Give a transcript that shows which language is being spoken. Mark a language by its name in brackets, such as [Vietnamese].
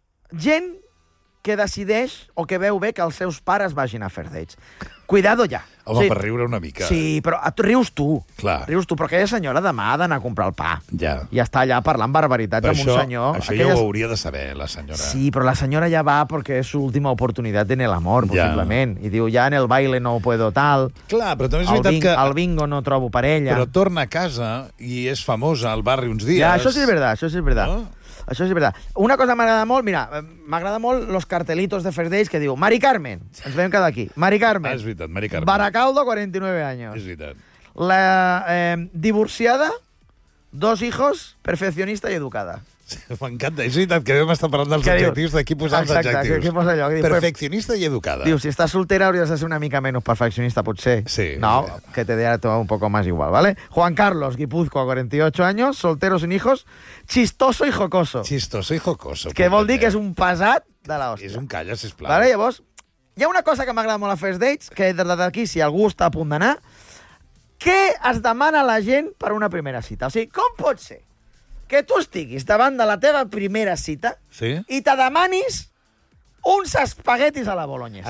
[Catalan] Gent que decideix o que veu bé que els seus pares vagin a fer d'ells. Cuidado ja. Home, sí. per riure una mica. Sí, però rius tu. Clar. Rius tu, però aquella senyora demà ha d'anar a comprar el pa. Ja. I està allà parlant barbaritats amb això, un senyor. Això aquelles... ja ho hauria de saber, la senyora. Sí, però la senyora ja va perquè és l'última oportunitat en l'amor, possiblement. Ja. I diu, ja en el baile no ho puedo tal. Clar, però també és veritat que... El bingo no trobo parella. Però torna a casa i és famosa al barri uns dies. Ja, això sí és veritat, això sí és veritat. No? Això és veritat. Una cosa m'agrada molt, mira, m'agrada molt los cartelitos de first days que diu Mari Carmen, ens vam quedar aquí. Mari Carmen. Ah, és veritat, Mari Carmen. [Spanish] Baracaldo, 49 años. [Catalan] És veritat. [Spanish] La divorciada, dos hijos, perfeccionista y educada. [Catalan] Sí, m'encanta, és veritat, que vam estar parlant dels adjectius, d'aquí posar els adjectius. Perfeccionista i educada. Diu, si estàs soltera hauries de ser una mica menys perfeccionista, potser. Sí. [Spanish] No, que te deia un poco más igual, ¿vale? Juan Carlos, Guipúzcoa, 48 años, soltero sin hijos, chistoso y jocoso. Chistoso y jocoso. [Catalan] Que vol dir que és un pesat de l'hòstia. És un calla, sisplau. Vale, llavors, hi ha una cosa que m'agrada molt a First Dates, que d'aquí, si algú està a punt d'anar, què es demana la gent per una primera cita? O sigui, com pot ser que tu estiguis davant de la teva primera cita sí? i te demanis uns espaguetis a la bolognesa.